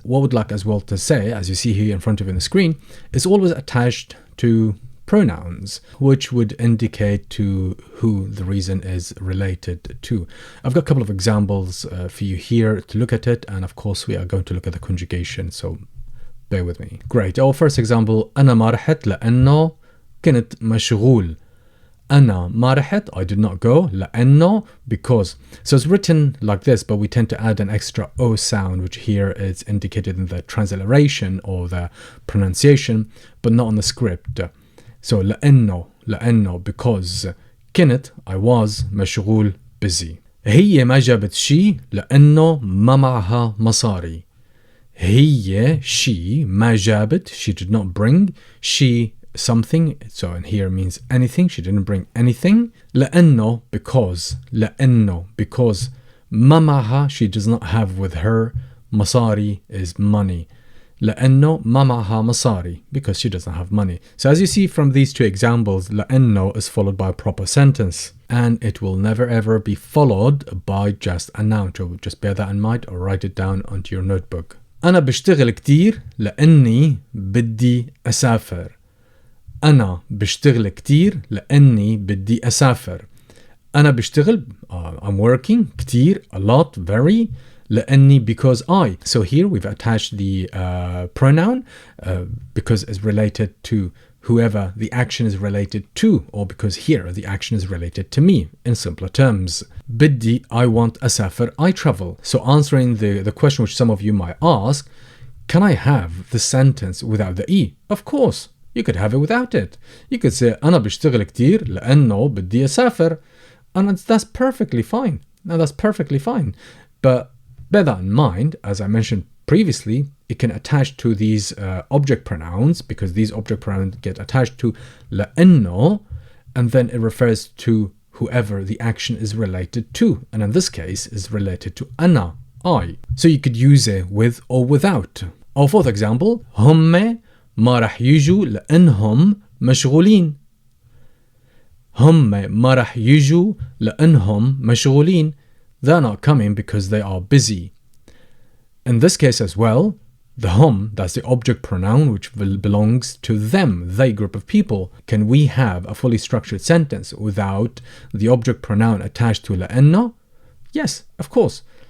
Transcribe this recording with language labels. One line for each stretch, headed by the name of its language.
English: What I would like as well to say, as you see here in front of you on the screen, is always attached to pronouns, which would indicate to who the reason is related to. I've got a couple of examples for you here to look at it, and of course we are going to look at the conjugation, so bear with me. Great. Our first example,
Arabic: أنا ما رحت لأنه كنت مشغول. أنا ما رحت,
English: I did not go, لأنه, because. So it's written like this, but we tend to add an extra O sound, which here is indicated in the transliteration or the pronunciation, but not on the script. So لأنه, because. كنت, I was, مشغول, busy.
Arabic: هي ما جابت شي لأنه ما معها مصاري.
English: هي, she,
Arabic: ما جابت,
English: she did not bring, she, something, so in here means anything, she didn't bring anything. لأنه, because. لأنه, because.
Arabic: ما معها,
English: she does not have with her. مصاري is money.
Arabic: لأنه ما معها مصاري,
English: because she doesn't have money. So as you see from these two examples, لأنه is followed by a proper sentence, and it will never ever be followed by just a noun. So just bear that in mind or write it down onto your notebook.
Arabic: أنا بشتغل كتير لأني بدي أسافر. أنا بشتغل كتير لأني بدي أسافر. أنا بشتغل,
English: I'm working, كتير, a lot, very, لأني, because I. So here we've attached the pronoun because it's related to whoever the action is related to, or because here the action is related to me in simpler terms. بدي, I want, أسافر, I travel. So answering the question which some of you might ask, can I have the sentence without the E? Of course. You could have it without it. You could say
Arabic: أنا بشتغل كتير لأنه بدي أسافر,
English: and that's perfectly fine. Now that's perfectly fine. But bear that in mind, as I mentioned previously, it can attach to these object pronouns, because these object pronouns get attached to لأنه, and then it refers to whoever the action is related to, and in this case is related to أنا, I. So you could use it with or without. Our fourth example,
Arabic: هم ما راح يجوا لأنهم مشغولين. هم ما راح يجوا لأنهم مشغولين.
English: They're not coming because they are busy. In this case as well, the hum, that's the object pronoun which belongs to them, they group of people. Can we have a fully structured sentence without the object pronoun attached to لأنه? Yes, of course.